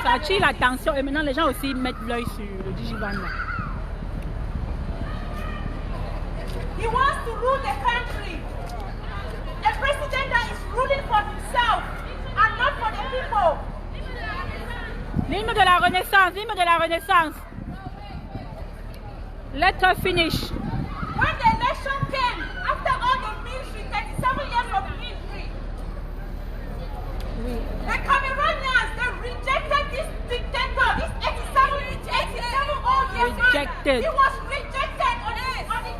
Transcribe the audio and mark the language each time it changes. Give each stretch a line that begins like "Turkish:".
French: Ça attire l'attention et maintenant les gens aussi mettent l'œil sur le Digivan là.
English: He wants to rule the country. A president that is ruling for himself and not for the people.
French: L'hymne de la Renaissance, l'hymne de la Renaissance.
English: Let her finish. When the election came, after all the military, 37 years of military, the Cameroonians, they rejected this dictator, this 87-old year man. Rejected. He was rejected on the 8th.